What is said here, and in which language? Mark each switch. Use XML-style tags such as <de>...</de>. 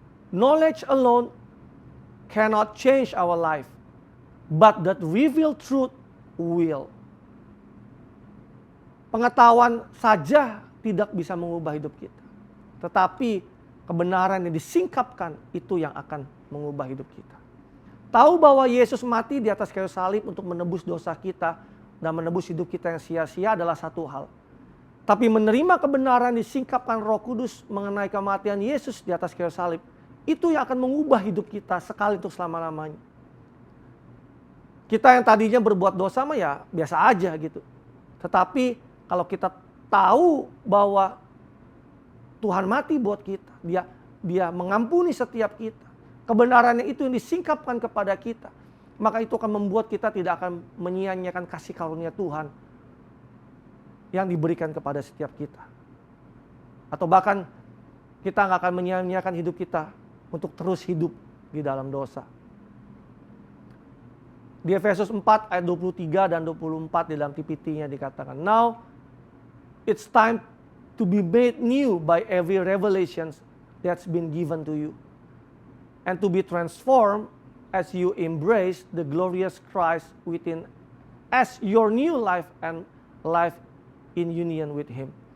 <en>Knowledge alone cannot change our life. But that revealed truth will.</en> <id>Pengetahuan saja tidak bisa mengubah hidup kita. Tetapi kebenaran yang disingkapkan itu yang akan mengubah hidup kita. Tahu bahwa Yesus mati di atas kayu salib untuk menebus dosa kita dan menebus hidup kita yang sia-sia adalah satu hal. Tapi menerima kebenaran disingkapkan Roh Kudus mengenai kematian Yesus di atas kayu salib, itu yang akan mengubah hidup kita sekali untuk selama-lamanya. Kita yang tadinya berbuat dosa mah ya biasa aja gitu. Tetapi kalau kita tahu bahwa Tuhan mati buat kita, Dia mengampuni setiap kita, kebenarannya itu yang disingkapkan kepada kita, maka itu akan membuat kita tidak akan menyia-nyiakan kasih karunia Tuhan yang diberikan kepada setiap kita. Atau bahkan kita nggak akan menyia-nyiakan hidup kita untuk terus hidup di dalam dosa. Di Efesus 4 ayat 23 dan 24 di dalam TPT-nya dikatakan,</id> <en>now it's time to be made new by every revelation that's been given to you, and to be transformed as you embrace the glorious Christ within as your new life and life in union with Him.</en>